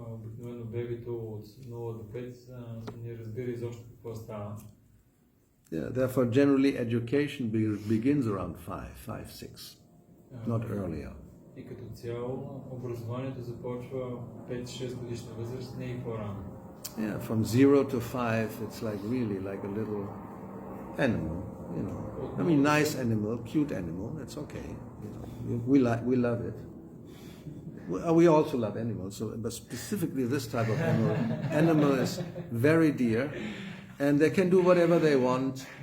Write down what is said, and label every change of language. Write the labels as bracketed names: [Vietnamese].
[Bulgarian] Обикновено бебето от 0 до 5 не разбира изобщо какво става. [English] Yeah, therefore generally education begins around 5, 6, not earlier. [Bulgarian] И като цяло образованието започва 5-6 годишна възраст, не и по-рано. [English] Yeah, from 0 to 5, it's like really like a little animal, you know. I mean, nice animal, cute animal. That's okay. You know, we love it. We also love animals, but specifically this type of animal is very dear, and they can do whatever they want.